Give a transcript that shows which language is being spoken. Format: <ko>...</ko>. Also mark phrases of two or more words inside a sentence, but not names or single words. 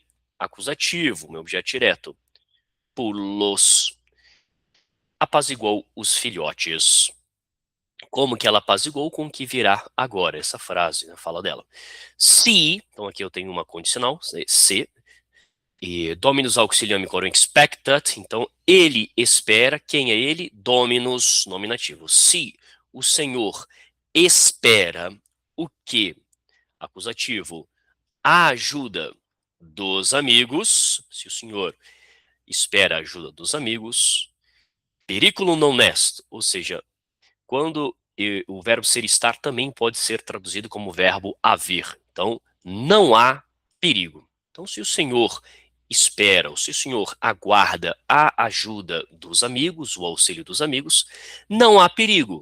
<pt>Acusativo, meu objeto direto. Pulos. Apaziguou os filhotes. Como que ela apaziguou? Com o que virá agora, essa frase, a fala dela. Se, então aqui eu tenho uma condicional, se, e</pt> <la>Dominus auxilium coram expectat,</la> <pt>então ele espera, quem é ele? Dominus, nominativo. Se o Senhor espera o que? Acusativo. A ajuda dos amigos, se o Senhor espera a ajuda dos amigos,</pt> <la>periculum non est,</la> <pt>ou seja, quando o verbo ser estar também pode ser traduzido como verbo haver. Então, não há perigo. Então, se o Senhor espera, ou se o Senhor aguarda a ajuda dos amigos, o auxílio dos amigos, não há perigo.</pt>